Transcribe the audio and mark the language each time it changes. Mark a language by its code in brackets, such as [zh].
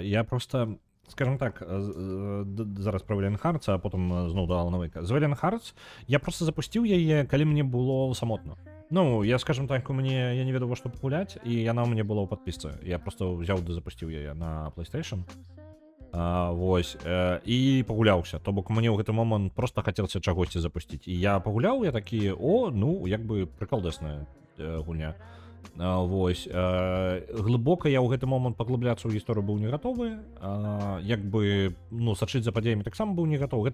[uk] Я просто, скажімо так, зараз про Valiant Hearts, а потім знову до Alan Wake. З Valiant Hearts я просто запустив її, коли мені було самотно. Ну, я, скажімо так, я не ведав, во що погуляти, і вона у мене була у підписці. Я просто взяв і запустив її на PlayStation. [be] Вось, і пагуляўся. То бок мне ў гэты момант просто хацелася чагосьці запусціць. І я пагуляў, я такі, ну, як бы прыкалдэсная гульня. Вось, глыбока я ў гэты момант паглыбляцца ў гісторыю быў не гатовы, як бы, ну, сачыць за падзеямі таксама быў не гатовы.